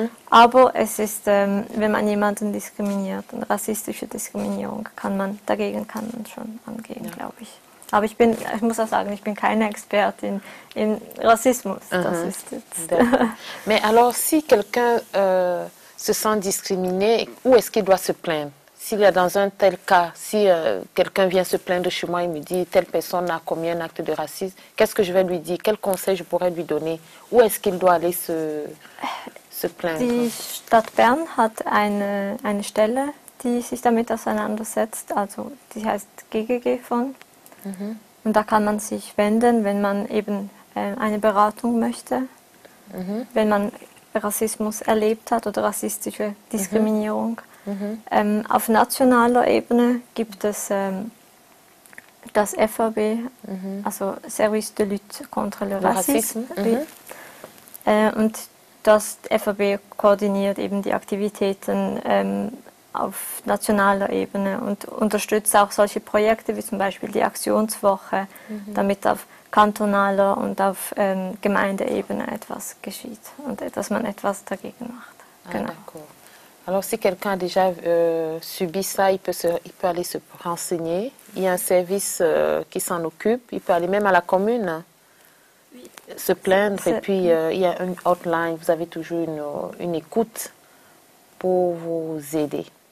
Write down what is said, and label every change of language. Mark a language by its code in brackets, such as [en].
[de] Aber es ist, wenn man jemanden diskriminiert, eine rassistische Diskriminierung, dagegen kann man schon angehen, glaube ich. Aber ich muss auch sagen, ich bin keine Expertin in Rassismus. Das ist jetzt [fr] Mais alors, si quelqu'un se sent discriminé, où est-ce qu'il doit se plaindre? S'il est dans un tel cas, si quelqu'un vient se plaindre chez moi et me dit telle personne a commis un acte de racisme, qu'est-ce que je vais lui dire? Quel conseil je pourrais lui donner? Où est-ce qu'il doit aller se plaindre? [de] Die Stadt Bern hat eine Stelle, die sich damit auseinandersetzt, also die heißt GGG von. Und da kann man sich wenden, wenn man eben eine Beratung möchte, wenn man Rassismus erlebt hat oder rassistische Diskriminierung. Auf nationaler Ebene gibt es das FAB, also Service de lutte contre le racisme. Und das FAB koordiniert eben die Aktivitäten auf nationaler Ebene und unterstützt auch solche Projekte wie zum Beispiel die Aktionswoche, damit auf kantonaler und auf Gemeindeebene etwas geschieht und dass man etwas dagegen macht. Genau. [fr] Alors, si quelqu'un a déjà subi ça, il peut aller se renseigner. Il y a un service qui s'en occupe. Il peut aller même à la commune, se plaindre. Et puis, il y a une hotline. Vous avez toujours une écoute pour vous aider.